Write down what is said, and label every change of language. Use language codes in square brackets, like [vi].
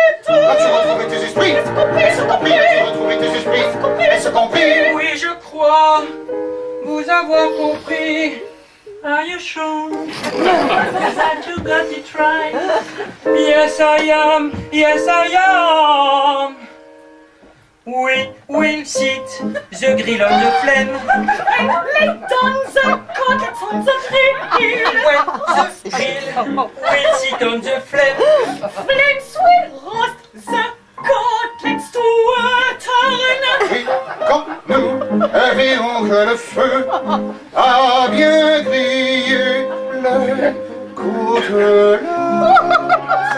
[fr] As-tu retrouvé tes esprits? As-tu retrouvé tes esprits? Est-ce compris? Oui, je crois vous avoir compris. [en] Are you sure that you got it right? Yes, I am. Yes, I am. We will sit the grill on the flame. lay down the cutlets on the grill. When the grill will sit on the flame. Flames will roast the cutlets to a turn. [fr] Et quand nous verrons que le feu a bien grillé les côtelettes.